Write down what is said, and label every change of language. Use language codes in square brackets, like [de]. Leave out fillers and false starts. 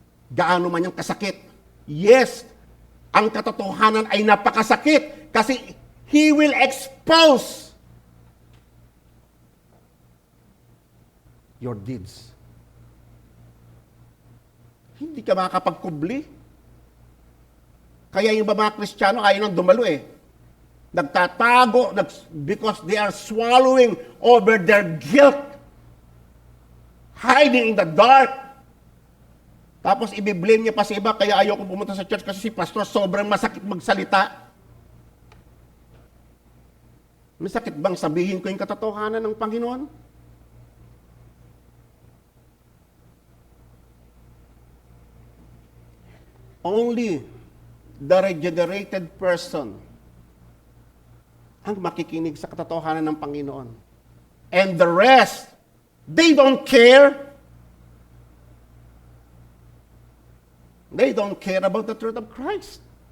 [tl] Gaano man yung kasakit. Yes, ang katotohanan ay napakasakit kasi [en] He will expose your deeds. [tl] Hindi ka makakapagkubli. Kaya yung mga Kristiyano ayaw nang dumalo eh. Nagtatago [en] because they are swallowing over their guilt. Hiding in the dark. [tl] Tapos ibiblame niya pa sa iba, kaya ayaw ko pumunta sa church kasi si pastor sobrang masakit magsalita. Masakit bang sabihin ko yung katotohanan ng Panginoon? [en] Only the regenerated person [tl] ang makikinig sa katotohanan ng Panginoon. [en] And the rest, they don't care. They don't care about the truth of Christ.